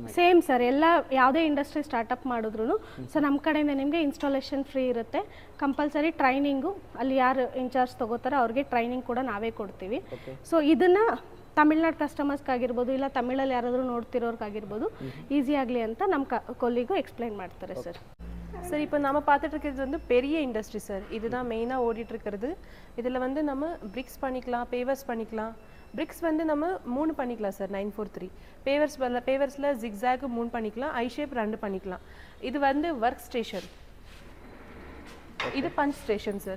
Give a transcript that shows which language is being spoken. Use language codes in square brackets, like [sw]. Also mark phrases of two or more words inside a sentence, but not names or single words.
[kn] ಸೇಮ್ ಸರ್, ಎಲ್ಲ ಯಾವುದೇ [en] industry startup [kn] ಮಾಡಿದ್ರು ಸೊ ನಮ್ಮ ಕಡೆಯಿಂದ ನಿಮಗೆ [en] installation free [kn] ಇರುತ್ತೆ. [en] compulsory training, [kn] ಅಲ್ಲಿ ಯಾರು ಇನ್ಚಾರ್ಜ್ ತೊಗೋತಾರೋ ಅವ್ರಿಗೆ ಟ್ರೈನಿಂಗ್ ಕೂಡ ನಾವೇ ಕೊಡ್ತೀವಿ. ಸೊ ಇದನ್ನು ತಮಿಳ್ನಾಡು ಕಸ್ಟಮರ್ಸ್ಗಾಗಿರ್ಬೋದು, ಇಲ್ಲ ತಮಿಳಲ್ಲಿ ಯಾರಾದರೂ ನೋಡ್ತಿರೋರ್ಗಾಗಿರ್ಬೋದು ಈಸಿ ಆಗಲಿ ಅಂತ ನಮ್ಮ ಕೊಲ್ಲಿಗೂ ಎಕ್ಸ್ಪ್ಲೈನ್ ಮಾಡ್ತಾರೆ ಸರ್. [ta] சார் இப்போ நம்ம பார்த்துட்டு இருக்கிறது வந்து பெரிய இண்டஸ்ட்ரி சார். இதுதான் மெயினாக ஓடிட்டு இருக்கிறது. இதில் வந்து நம்ம பிரிக்ஸ் பண்ணிக்கலாம், பேவர்ஸ் பண்ணிக்கலாம். பிரிக்ஸ் வந்து நம்ம 3 பண்ணிக்கலாம் சார், 943. பேவர்ஸில் ஜிக்ஸாக் 3 பண்ணிக்கலாம், [en] I shape [ta] 2 பண்ணிக்கலாம். இது வந்து [en] work station, [ta] இது [en] punch station [ta] சார்.